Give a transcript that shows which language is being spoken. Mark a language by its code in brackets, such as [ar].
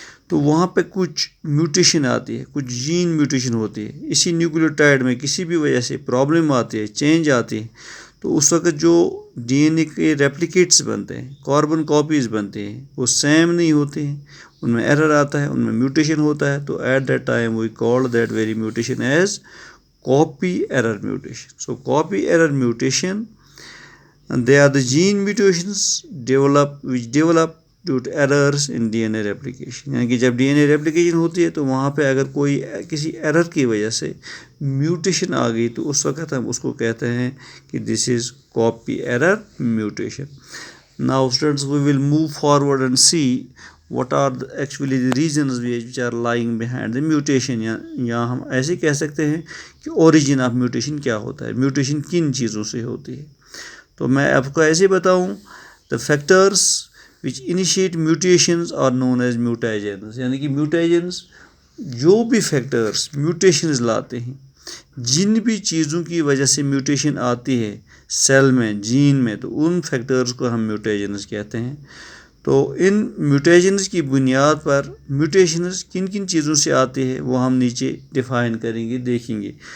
[ur] تو وہاں پہ کچھ میوٹیشن آتی ہے، کچھ جین میوٹیشن ہوتی ہے، اسی نیوکلیوٹائڈ میں کسی بھی وجہ سے پرابلم آتی ہے، چینج آتی ہے، تو اس وقت جو ڈی این اے کے ریپلیکیٹس بنتے ہیں، کاربن کاپیز بنتے ہیں، وہ سیم نہیں ہوتے ہیں، ان میں ایرر آتا ہے، ان میں میوٹیشن ہوتا ہے، تو [en] At that time we call that very mutation as copy error mutation. So copy error mutation, and they are the gene mutations which develop due to errors in DNA replication. [ur] یعنی کہ جب D N اے replication ہوتی ہے تو وہاں پہ اگر کوئی کسی ایرر کی وجہ سے میوٹیشن آ گئی تو اس وقت ہم اس کو کہتے ہیں کہ [en] This is copy error mutation. Now students, we will move forward and see what are actually the reasons which are lying behind the mutation. [ur] یا ہم ایسے کہہ سکتے ہیں کہ [en] origin of mutation [ur] کیا ہوتا ہے، میوٹیشن کن چیزوں سے ہوتی ہے. تو میں آپ کو ایسے بتاؤں، [en] the factors which initiate mutations are known as mutagens. [ur] یعنی کہ mutagens جو بھی فیکٹرز میوٹیشنز لاتے ہیں، جن بھی چیزوں کی وجہ سے میوٹیشن آتی ہے سیل میں، جین میں، تو ان فیکٹرز کو ہم میوٹیجنز کہتے ہیں. تو ان میوٹیجنز کی بنیاد پر میوٹیشنز کن کن چیزوں سے آتی ہے وہ ہم نیچے ڈیفائن کریں گے، دیکھیں گے.